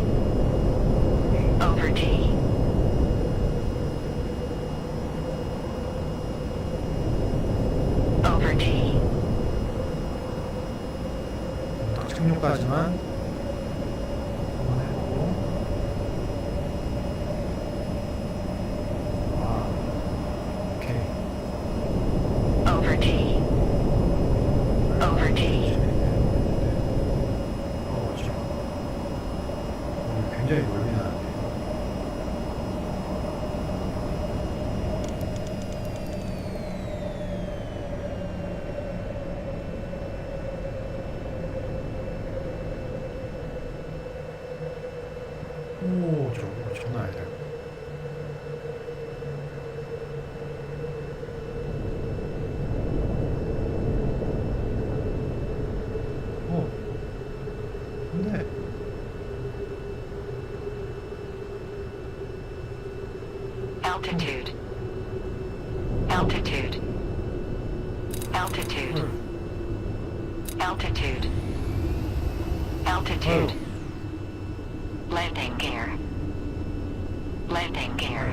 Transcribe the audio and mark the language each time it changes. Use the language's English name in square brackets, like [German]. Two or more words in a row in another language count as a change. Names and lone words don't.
[English] Over T. Over T. [Korean] 딱 착륙까지만 한번 해보고. 오케이. [English] Over T. Over T. [Korean] 지금 굉장히 멀리 나는데. 오, 저거 장난 아니다. 이거. 근데 [English] Altitude. Altitude. Altitude. Altitude. Altitude. Landing gear. Landing gear.